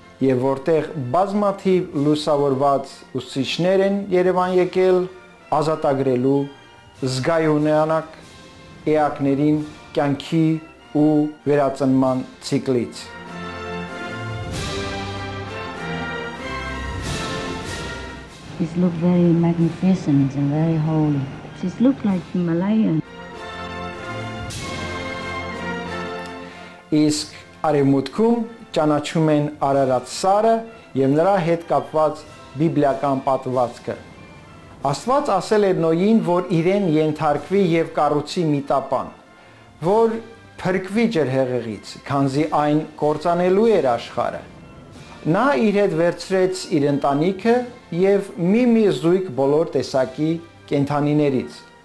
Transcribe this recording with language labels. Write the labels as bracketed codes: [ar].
[hy] եւ որտեղ բազմաթիվ լուսավորված ուսուցիչներ են Երևան եկել ազատագրելու զգայունանակ էակներին կյանքի ու վերածնման ցիկլից։ [en] It looks very magnificent and very holy. It looks like Himalayan. [hy] Իսկ արևմուտքում ճանաչում են Արարատ սարը եւ նրա հետ կապված բիբլիական պատմվածքը։ Աստված ասել էր Նոյին, որ իրեն ենթարկվի եւ կառուցի մի տապան, որ փրկվի ջրհեղեղից, քանզի այն կործանելու էր աշխարհը։ Նա իր հետ վերցրեց իր ընտանիքը եւ մի զույգ բոլոր տեսակի կենդանիներից։